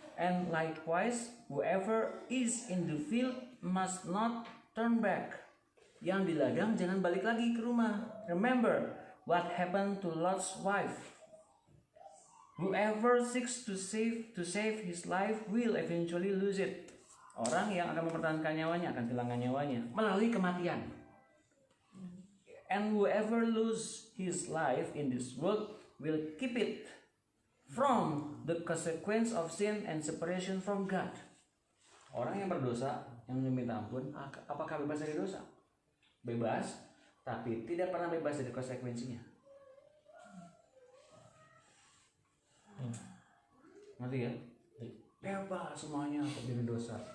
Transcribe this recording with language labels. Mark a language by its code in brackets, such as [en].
[en] And likewise, whoever is in the field must not turn back. [id] Yang di ladang jangan balik lagi ke rumah. [en] Remember what happened to Lot's wife. Whoever seeks to save his life will eventually lose it. [id] Orang yang akan mempertahankan nyawanya akan kehilangan nyawanya melalui kematian. [en] And whoever lose his life in this world will keep it from the consequence of sin and separation from God. [id] Orang yang berdosa, yang meminta ampun, apakah bebas dari dosa? Bebas, tapi tidak pernah bebas dari konsekuensinya. Ngerti ya? Bebas semuanya dari dosa.